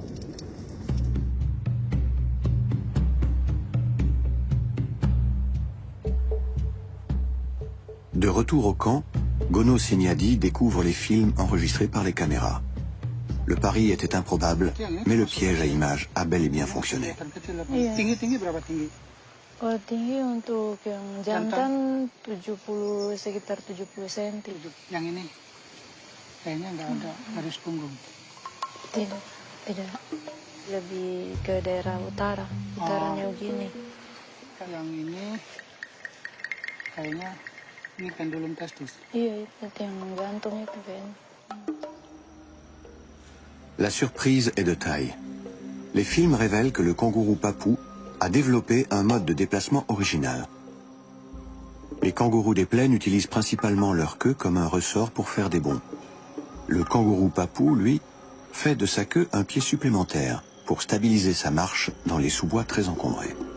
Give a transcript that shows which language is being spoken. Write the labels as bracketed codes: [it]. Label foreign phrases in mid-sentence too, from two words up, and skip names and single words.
[fr] De retour au camp, Gono Semiadi découvre les films enregistrés par les caméras. Le pari était improbable, mais le piège à images a bel et bien fonctionné. [id] Kalau tinggi untuk yang jantan 70, sekitar 70 cm. Yang ini kayaknya nggak ada garis punggung. Tidak. Tidak, lebih ke daerah utara New Guinea. Yang ini kayaknya ini pendulum testis. Iya, itu yang gantung itu kan. [fr] La surprise est de taille. Les films révèlent que le kangourou papou a développé un mode de déplacement original. Les kangourous des plaines utilisent principalement leur queue comme un ressort pour faire des bonds. Le kangourou papou, lui, fait de sa queue un pied supplémentaire pour stabiliser sa marche dans les sous-bois très encombrés.